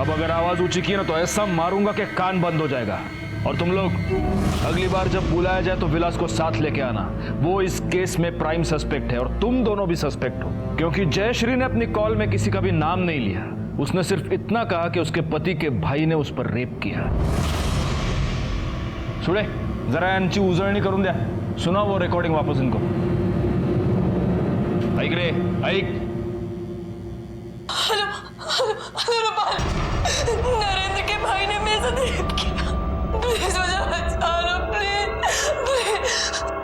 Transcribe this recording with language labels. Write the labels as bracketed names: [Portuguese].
[Hindi] अब अगर आवाज ऊंची की ना तो ऐसा मारूंगा कि कान बंद हो जाएगा। और तुम लोग अगली बार जब बुलाया जाए तो विलास को साथ लेके आना। वो इस केस में प्राइम सस्पेक्ट है और तुम दोनों भी सस्पेक्ट हो, क्योंकि जयश्री ने अपनी कॉल में किसी का भी नाम नहीं लिया। उसने सिर्फ इतना कहा कि उसके पति के भाई ने उस पर रेप किया। [Marathi] सुड़े, जरा यांची उजळणी करून द्या। [Hindi] सुना वो रिकॉर्डिंग वापस इनको। [Marathi] ऐक रे, ऐक। [Hindi] हेलो रूपाल, नरेंद्र के भाई ने मेरे साथ रेप किया। प्लीज मुझे बचा लो, प्लीज।